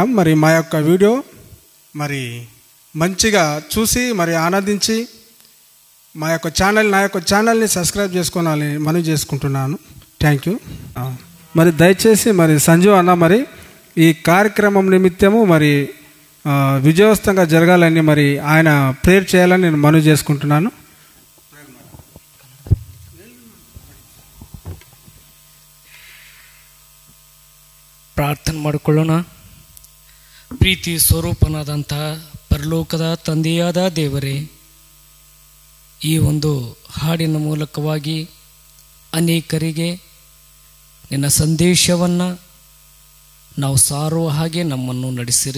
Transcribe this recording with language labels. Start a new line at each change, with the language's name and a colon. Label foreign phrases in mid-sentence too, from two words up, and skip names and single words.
Telugu: మరి మా యొక్క వీడియో మరి మంచిగా చూసి మరి ఆనందించి నా యొక్క ఛానల్ని సబ్స్క్రైబ్ చేసుకోవాలని మనవి చేసుకుంటున్నాను.
English: thank you.
Telugu: మరి దయచేసి మరి సంజు అన్న మరి ఈ కార్యక్రమం నిమిత్తము మరి విజయవంతంగా జరగాలని మరి ఆయన ప్రేయర్ చేయాలని నేను మనవి చేసుకుంటున్నాను.
Kannada: ಪ್ರಾರ್ಥನೆ ಮಾಡಿಕೊಳ್ಳೋಣ. ಪ್ರೀತಿ ಸ್ವರೂಪನಾದಂಥ ಪರಲೋಕದ ತಂದೆಯಾದ ದೇವರೇ, ಈ ಒಂದು ಹಾಡಿನ ಮೂಲಕವಾಗಿ ಅನೇಕರಿಗೆ ನಿನ್ನ ಸಂದೇಶವನ್ನು ನಾವು ಸಾರುವ ಹಾಗೆ ನಮ್ಮನ್ನು ನಡೆಸಿರಿ.